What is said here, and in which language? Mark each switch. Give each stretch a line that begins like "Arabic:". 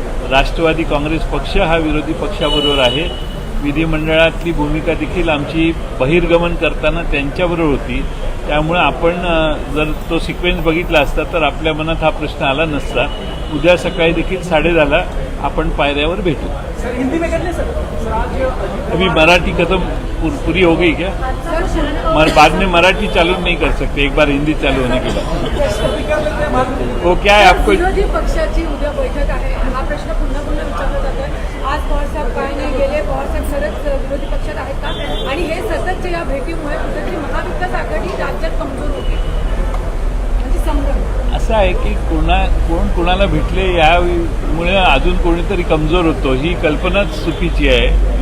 Marathi: राष्ट्रवादी काँग्रेस पक्ष हा विरोधी पक्षाबरोबर आहे. विधिमंडळातली भूमिका देखील आमची बहिर्गमन करताना त्यांच्याबरोबर होती. त्यामुळे आपण जर तो सिक्वेन्स बघितला असता तर आपल्या मनात हा प्रश्न आला नसता. उद्या सकाळी देखील 10:30 आपण पायऱ्यावर भेटू.
Hindi: अभी मराठी खत्म पूरी हो गई क्या? बाद में मराठी चालू नहीं कर सकते, एक बार हिंदी चालू होने के बाद. वो क्या है आपको?
Marathi: विरोधी पक्षाची उद्या बैठक आहे, हा प्रश्न पुन्हा विचारला जातोय. आज पवारसाहेब काय नाही गेले, पवारसाहेब सरच विरोधी पक्षात आहेत का? आणि हे सततच्या या भेटीमुळे कुठेतरी महाविकास आघाडी राज्यात कमजोर होती, म्हणजे संभ्रम. असं आहे की कोण कोणाला भेटले यामुळे अजून कोणीतरी कमजोर होतो, ही कल्पनाच चुकीची आहे.